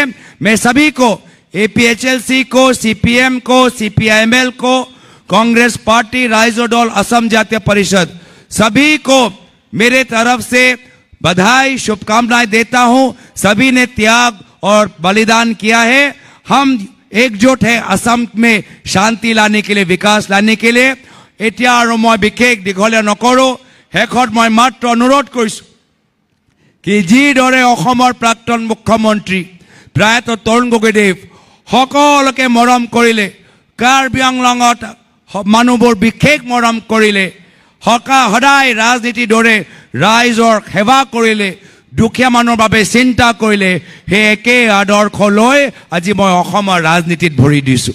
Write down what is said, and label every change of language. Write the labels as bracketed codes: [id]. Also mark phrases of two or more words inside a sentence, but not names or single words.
[hi] मैं सभी को, एपीएचएलसी को, सीपीएम को, सीपीआईएमएल को, कांग्रेस पार्टी, राइजो दल, असम जातीय परिषद, सभी को मेरे तरफ से बधाई, शुभकामनाएं देता हूं। सभी ने त्याग और बलिदान किया है। हम एकजुट है असम में शांति लाने के लिए, विकास लाने के लिए। [as] এতিয়া আৰু মই বিশেষ দীঘলীয়া নকৰোঁ। শেষত মই মাত্ৰ অনুৰোধ কৰিছোঁ কি যিদৰে অসমৰ প্ৰাক্তন মুখ্যমন্ত্ৰী প্ৰায়তঃ তৰুণ গগৈদেৱ সকলোকে মৰম কৰিলে, কাৰ্বি আংলঙত মানুহবোৰ বিশেষ মৰম কৰিলে, সদায় ৰাজনীতিৰ দৰে ৰাইজৰ সেৱা কৰিলে, দুখীয়া মানুহৰ বাবে চিন্তা কৰিলে, সেই একে আদৰ্শ লৈ আজি মই অসমৰ ৰাজনীতিত ভৰি দিছোঁ।